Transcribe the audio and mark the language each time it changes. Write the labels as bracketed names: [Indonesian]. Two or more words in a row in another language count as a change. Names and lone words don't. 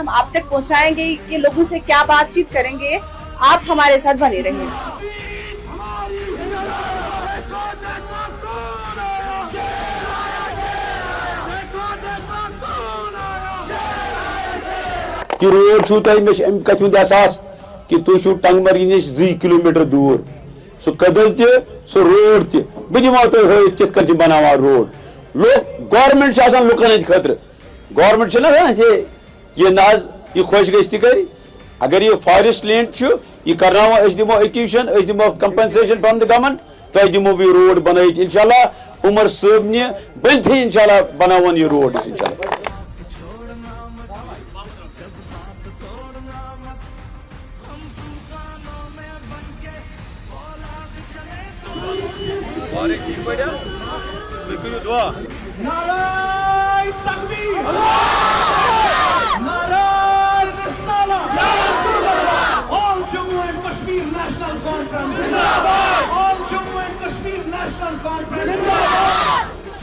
[Urdu] ہم آپ تک پہنچائیں گے کہ لوگوں سے کیا بات چیت کریں گے. آپ ہمارے ساتھ بنے رہیں. [Kashmiri] کہ روڈ چھو تۄہہِ مےٚ چھُ اَمہِ کتھِ ہُنٛد احساس کہ تُہۍ چھُو ٹنگمرگہِ نِش 2 کِلومیٖٹر دوٗر سُہ کدل تہِ سُہ روڈ تہِ بہٕ دِمو تۄہہِ ہٲیِتھ کِتھ کٔنۍ چھِ بناوان روڈ. لوگ گورمنٹ چھِ آسان لُکن ہٕنٛدِ خٲطرٕ. گورمنٹ چھِنہ یہِ نہ حظ یہِ خۄش گژھِ تہِ کَرِ. اگر یہِ فارسٹ لینڈ چھُ یہِ کرناوو أسۍ دِمو ایکویشن أسۍ دِمو کمپنسیشن [English] from the government [Kashmiri] تۄہہِ دِمو بہٕ یہِ روڈ بنٲیِتھ انشاءاللہ. عمر صٲبنہِ بٔنتھٕے انشاءاللہ بناوون یہِ روڈ أسۍ انشاءاللہ. [Urdu] نعرہ تکبیر نعرہ رسالہ آل جموں اینڈ کشمیر نیشنل کانفرنس آل جموں اینڈ کشمیر نیشنل کانفرنس.